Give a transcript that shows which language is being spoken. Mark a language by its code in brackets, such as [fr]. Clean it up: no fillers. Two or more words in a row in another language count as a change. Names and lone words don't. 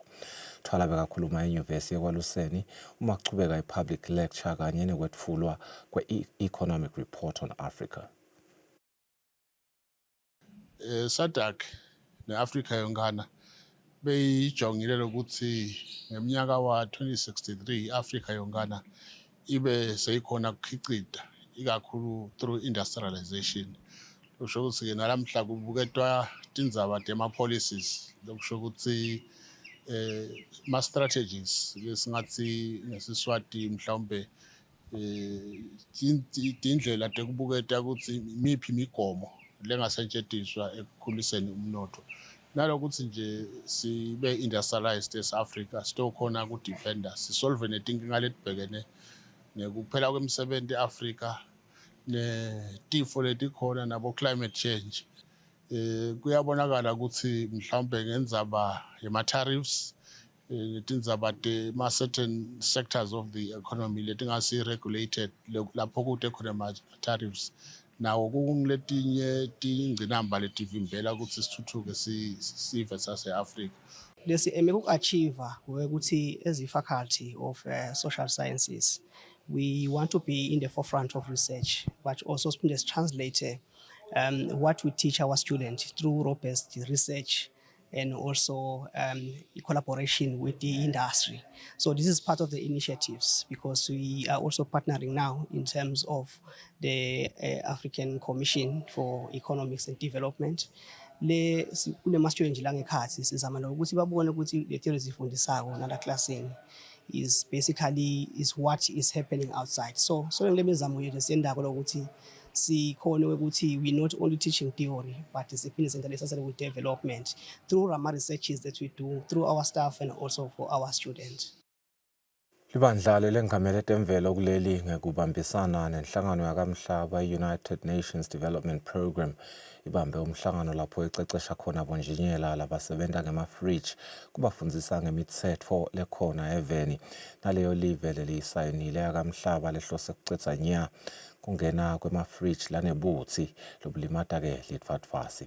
[ss] Thwala bekakhuluma enyuvesi yeKwaluseni uma kuchubeka i- [en] public lecture [ss] kanye nekwetfulwa kwe- [en] economic report on Africa. [ss] SADC ne-Afrika yonkana beyijongile lokuthi ngeminyaka wa-2063 i-Afrika yonkana ibe seyikhona kukhicita ikakhulu [en] through industrialization. [ss] Lokusho ukuthi-ke nalamhla kubuketwa tindzaba tema-policies lokusho ukuthi ma-strategies lesingathi ngesiswati mhlawumbe tindlela tekubuketa ukuthi imiphi imigomo lengasetshenziswa ekukhuliseni umnotho nalokuthi nje sibe industrialized as-Africa sitokhona kudependa sisolve netinkinga letibhekene nekuphela kwemisebenzi e-Afrika netifo letikhona nabo [en] climate change. [ss] Kuyabonakala ukuthi mhlawumbe ngendzaba yema-tariffs netindzaba tema- [en] certain sectors of the economy [ss] letingasi-regulated lapho kude khona ama-tariffs nawo kungiletinye tingqinamba letivimbela ukuthi sithuthuke sive sase-Afrika. Lesi emekuachieve ukuthi [en] as i-faculty of social sciences we want to be in the forefront of research but also translate what we teach our students through robust research and also collaboration with the industry. So this is part of the initiatives because we are also partnering now in terms of the African Commission for Economics and Development. [ss] Kule-student langekhathi sizama ukuthi babone ukuthi le theory zifundisako nala classini [en] is basically is what is happening outside. [ss] So ngile mizamo yethu siyendako lokuthi sikhone ukuthi [en] we not only teaching theory but [ss] siphinde senze [en] with development through our researches that we do through our staff and also for our students. [ss] Libandla lelengamele temvelo kuleli ngekubambisana nenhlangano yakamhlaba United Nations Development Program ibambe umhlangano lapho icecesha khona bonjinyela labasebenta ngema-fridge kubafundzisa ngemitsetfo lekhona eveni naleyo live leliyisayinile yakamhlaba lehlose kucedza nya kungena kwema-fridge lanebuthi lobulimata-ke litfatfasi.